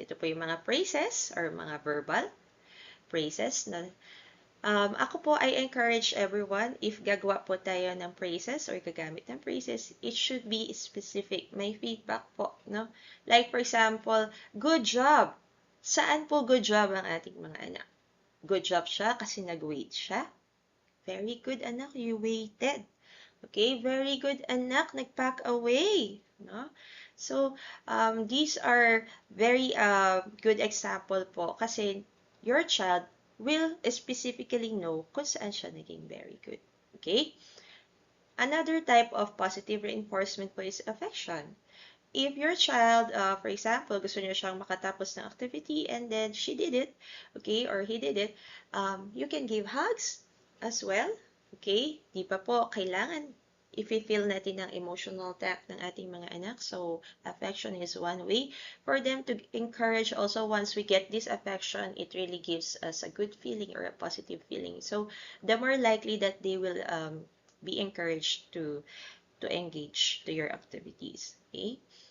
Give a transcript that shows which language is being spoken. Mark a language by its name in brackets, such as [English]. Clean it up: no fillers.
[Filipino] Ito po yung mga praises or mga verbal praises na ako po, [English] I encourage everyone, [Filipino] if gagawa po tayo ng praises or gagamit ng praises, [English] it should be specific. [Filipino] May feedback po, no? [English] Like, for example, good job. [Filipino] Saan po good job ang ating mga anak? [English] Good job siya [Filipino] kasi nag-wait siya. [English] Very good, anak, you waited. Okay, very good, anak, nag-pack away. No? So, these are very good example po kasi your child will specifically know [Filipino] kung saan siya naging [English] very good. Okay? Another type of positive reinforcement po is affection. If your child, for example, [Filipino] gusto niya siyang makatapos ng activity [English] and then she did it, okay, or he did it, you can give hugs as well. Okay? [Filipino] Di pa po kailangan i-feel natin ang emotional depth ng ating mga anak. [English] So, affection is one way for them to encourage. Also, once we get this affection, it really gives us a good feeling or a positive feeling. So, the more likely that they will be encouraged to engage to your activities. Okay?